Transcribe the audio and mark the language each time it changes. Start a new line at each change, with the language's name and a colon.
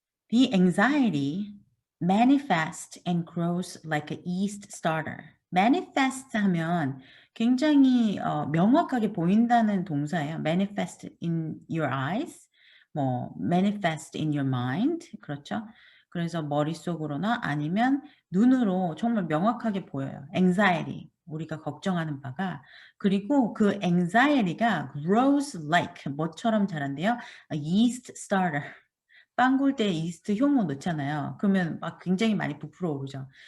English: The anxiety manifests and grows like a yeast starter.
Korean: manifest 하면 굉장히 명확하게 보인다는 동사예요.
English: manifest in your eyes, 뭐 manifest in your mind
Korean: 그렇죠. 그래서 머릿속으로나 아니면 눈으로 정말 명확하게 보여요. anxiety 우리가 걱정하는 바가 그리고 그 anxiety가
English: grows like
Korean: 뭐처럼 자란대요?
English: a yeast starter.
Korean: 빵 구울 때 이스트 효모 넣잖아요. 그러면 막 굉장히 많이 부풀어 오르죠.